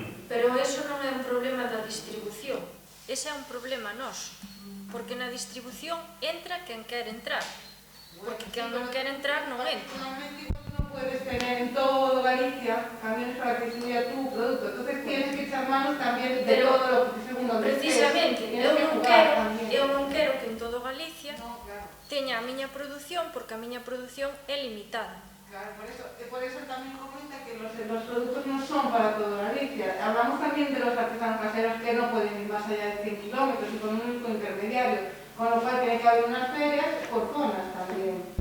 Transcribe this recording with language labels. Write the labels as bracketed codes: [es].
[gl] Pero eso non é un problema da distribución, ese é un problema noso, porque na distribución entra quen quer entrar, porque quen non quer entrar non entra. [es] Normalmente no puedes tener en todo Galicia camiones para que distribuya tu producto, entonces tienes que echar manos también de todo lo que según donde [gl] precisamente, eu non quero que en todo Galicia teña a miña produción, porque a miña produción é limitada. [es] Claro, por eso también comenta que los productos no son para toda Galicia. Hablamos también de los artesanos caseros que no pueden ir más allá de 100 kilómetros y con un único intermediario, con lo cual tiene que haber unas ferias por zonas también.